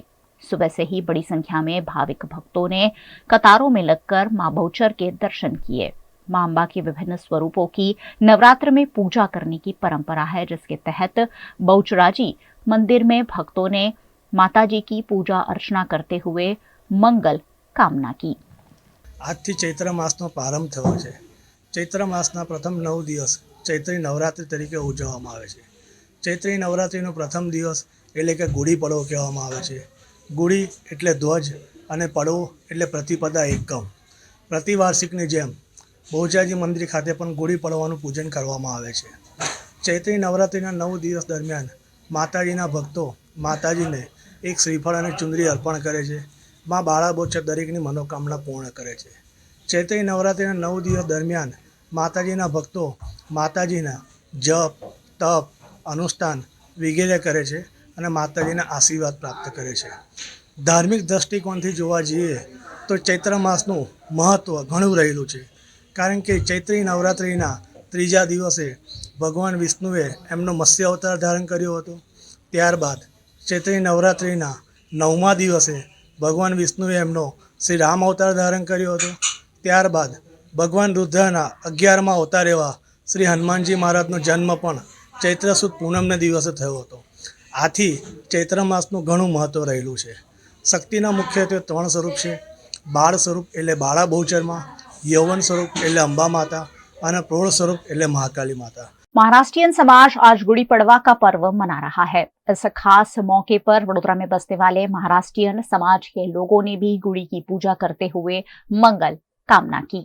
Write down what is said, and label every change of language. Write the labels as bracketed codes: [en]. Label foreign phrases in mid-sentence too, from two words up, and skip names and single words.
[hi] सुबह से ही बड़ी संख्या में भाविक भक्तों ने कतारों में लगकर मां बहुचर के दर्शन किए। मां अम्बा के विभिन्न स्वरूपों की नवरात्र में पूजा करने की परंपरा है जिसके तहत बहुचराजी मंदिर में भक्तों ने माताजी की पूजा अर्चना करते हुए मंगल कामना की। [gu] આજથી ચૈત્ર માસનો પ્રારંભ થયો છે। ચૈત્ર માસના પ્રથમ 9 દિવસ ચૈત્રી નવરાત્રિ તરીકે ઉજવવામાં આવે છે। ચૈત્રી નવરાત્રિનો પ્રથમ દિવસ એટલે કે ગુડી પડવો કહેવામાં આવે છે। ગુડી એટલે ધ્વજ અને પડવો એટલે પ્રતિપદા એકમ। પ્રતિવાર્ષિકની જેમ બહુચરાજી મંદિર ખાતે પણ ગુડી પડવાનું પૂજન કરવામાં આવે છે। ચૈત્રી નવરાત્રિના 9 દિવસ દરમિયાન માતાજીના ભક્તો માતાજીને એક શ્રીફળ અને ચુંદડી અર્પણ કરે છે। માં બાળા બોચર દરેકની મનોકામના પૂર્ણ કરે છે। ચૈત્રી નવરાત્રિના 9 દિવસ દરમિયાન માતાજીના ભક્તો માતાજીના જપ, તપ, અનુષ્ઠાન વગેરે કરે છે અને માતાજીના આશીર્વાદ પ્રાપ્ત કરે છે। ધાર્મિક દૃષ્ટિકોણથી જોવા જઈએ તો ચૈત્ર માસનું મહત્વ ઘણું રહેલું છે, કારણ કે ચૈત્રી નવરાત્રિના ત્રીજા દિવસે ભગવાન વિષ્ણુએ એમનો મત્સ્ય અવતાર ધારણ કર્યો હતો। ત્યારબાદ ચૈત્રી નવરાત્રિના 9મા દિવસે ભગવાન વિષ્ણુએ એમનો શ્રી રામ અવતાર ધારણ કર્યો હતો। ત્યારબાદ ભગવાન રુદ્રના 11મા અવતાર એવા શ્રી હનુમાનજી મહારાજનો જન્મ પણ ચૈત્ર સુદ પૂનમને દિવસે થયો હતો। આથી ચૈત્ર માસનું ઘણું મહત્વ રહેલું છે। શક્તિના મુખ્યત્વે 3 સ્વરૂપ છે। બાળ સ્વરૂપ એટલે બાળા બહુચરમા, યૌવન સ્વરૂપ એટલે અંબા માતા અને પ્રૌઢ સ્વરૂપ એટલે મહાકાલી માતા। [hi] महाराष्ट्रीयन समाज आज गुड़ी पड़वा का पर्व मना रहा है। इस खास मौके पर वडोदरा में बसने वाले महाराष्ट्रीयन समाज के लोगों ने भी गुड़ी की पूजा करते हुए मंगल कामना की।